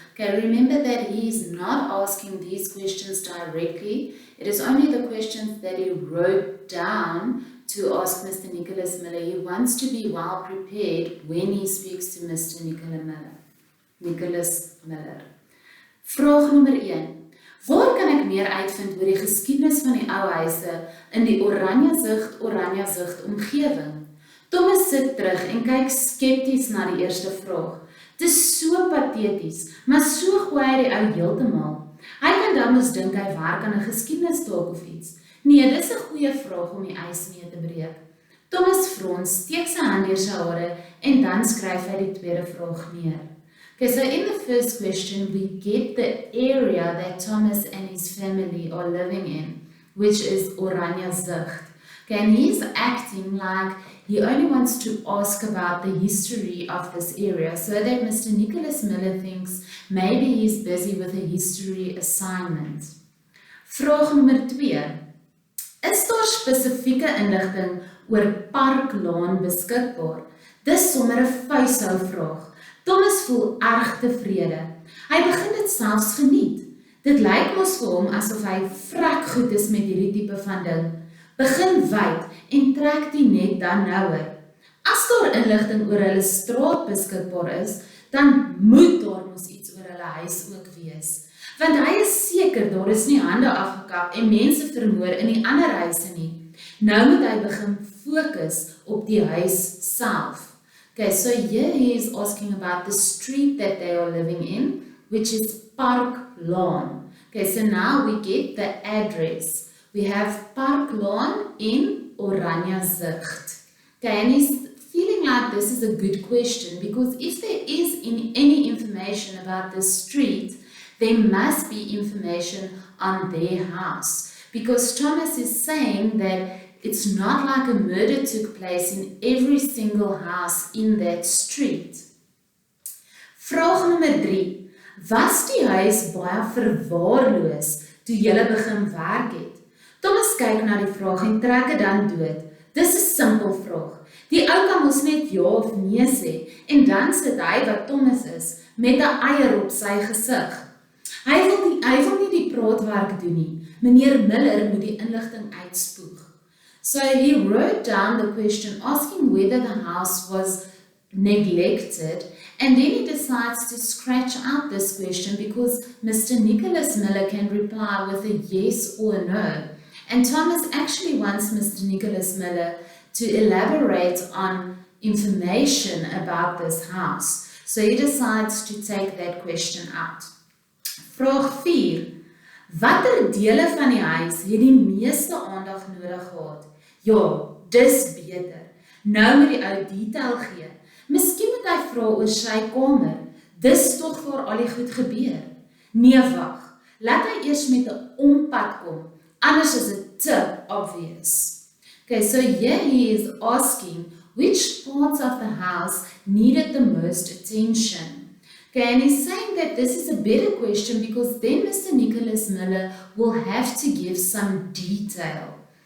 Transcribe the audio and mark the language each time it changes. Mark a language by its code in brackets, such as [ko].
[en] Okay, remember that he is not asking these questions directly. It is only the questions that he wrote down to ask Mr. Nicholas Miller. He wants to be well prepared when he speaks to Mr. [af] Nicholas Miller. Vraag nommer 1. Waar kan ek meer uitvind oor die geskiedenis van die ou huise in die oranje zicht omgewing? Thomas sit terug en kyk skepties na die eerste vraag. Dit is so pateties, maar so gooi hy die ou heeltemal. Hy kan dan mos dink hy werk aan 'n geskiedenis dalk of iets. Nee, dis 'n goeie vraag om die ys mee te breek. Thomas frons, steek sy hand deur sy hare en dan skryf hy die tweede vraag neer. [en] Okay, so in the first question, we get the area that Thomas and his family are living in, which is Oranje Zicht. Okay, and he's acting like he only wants to ask about the history of this area, so that Mr. Nicholas Miller thinks maybe he's busy with a history assignment. [af] Vraag nommer 2. Is daar spesifieke inligting oor Parklaan beskikbaar? Dis sommer 'n vuishou vraag. Thomas voel erg tevrede. Hy begin dit selfs geniet. Dit lyk mos vir hom asof hy vrek goed is met hierdie tipe van ding. Begin wyd en trek die net dan nouer. As daar inligting oor hulle straat beskikbaar is, dan moet daar mos iets oor hulle huis ook wees. Want hy is seker daar is nie hande afgekap en mense vermoor in die ander huise nie. Nou moet hy begin fokus op die huis self. [en] Okay, so here he is asking about the street that they are living in, which is Parklaan. Okay, so now we get the address. We have Parklaan in Oranje Zicht. Okay, and he's feeling like this is a good question because if there is any information about this street, there must be information on their house. Because Thomas is saying that it's not like a murder took place in every single house in that street. [af] Vraag nommer 3. Was die huis baie verwaarloos toe julle begin werk het? Thomas kyk na die vraag en trek dit dan dood. Dis 'n simpel vraag. Die ou kan mos net ja of nee sê en dan sit hy wat Thomas is met 'n eier op sy gesig. Hy wil nie die praatwerk doen nie. Meneer Miller moet die inligting uitspoeg. [en] So he wrote down the question asking whether the house was neglected, and then he decides to scratch out this question because Mr. Nicholas Miller can reply with a yes or a no. And Thomas actually wants Mr. Nicholas Miller to elaborate on information about this house. So he decides to take that question out. [af] Vraag 4. Watter dele van die huis het die meeste aandag nodig gehad? Ja, dis beter. Nou moet die ou detail gee. Miskien moet hy vra oor sy kamer. Dis tog waar al die goed gebeur. Nee, wag. Laat hy eers met 'n ompad kom. Anders is dit te obvious. [en] Okay, so here he is asking which parts of the house needed the most attention. Okay, and he's saying that this is a better question because then Mr. Nicholas Miller will have to give some detail.